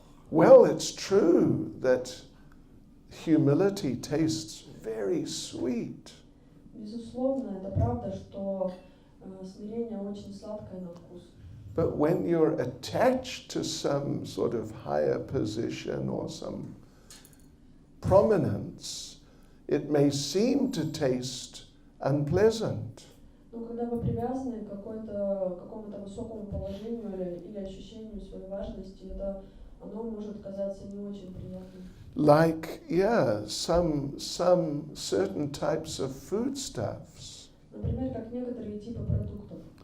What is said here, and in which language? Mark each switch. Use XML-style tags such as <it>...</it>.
<en>Well, it's true that humility tastes very sweet.</en> <ru>Безусловно, это правда, что смирение очень сладкое на вкус.</ru> <en>But when you're attached to some sort of higher position or some prominence, it may seem to taste unpleasant.</en> <ru>Но когда вы привязаны к какому-то высокому положению или ощущению своей важности, оно может казаться не очень приятным.</ru> <en>Like, some certain types of foodstuffs. Например, как некоторые типы продуктов.</en>